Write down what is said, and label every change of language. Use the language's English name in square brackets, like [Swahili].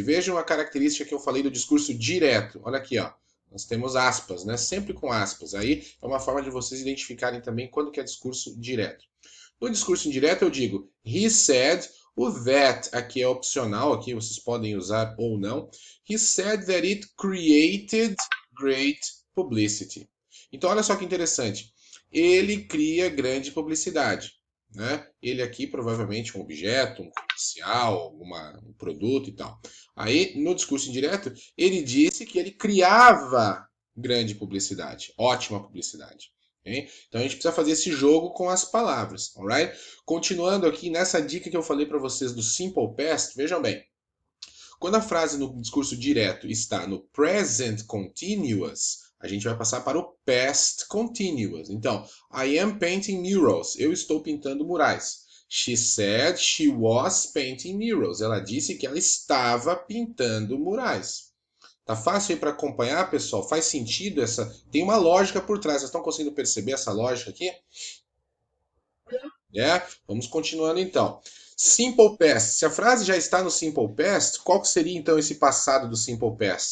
[Portuguese] Vejam a característica que eu falei do discurso direto. Olha aqui, ó. Nós temos aspas, né? Sempre com aspas. Aí é uma forma de vocês identificarem também quando que é discurso direto. No discurso indireto eu digo [English] he said, [Portuguese] o that aqui é opcional, aqui vocês podem usar ou não. [English] He said that it created great publicity. [Portuguese] Então olha só que interessante. Ele cria grande publicidade. Né? Ele aqui provavelmente um objeto, um comercial, um produto e tal. Aí no discurso indireto ele disse que ele criava grande publicidade, ótima publicidade. Okay? Então a gente precisa fazer esse jogo com as palavras, alright? Continuando aqui nessa dica que eu falei para vocês do simple past, vejam bem. Quando a frase no discurso direto está no present continuous, a gente vai passar para o past continuous. [English] Então, I am painting murals. [Portuguese] Eu estou pintando murais. [English] She said she was painting murals. [Portuguese] Ela disse que ela estava pintando murais. Tá fácil aí para acompanhar, pessoal? Faz sentido essa? Tem uma lógica por trás. Vocês estão conseguindo perceber essa lógica aqui? É? Vamos continuando então. Simple Past. Se a frase já está no Simple Past, qual que seria então esse passado do Simple Past?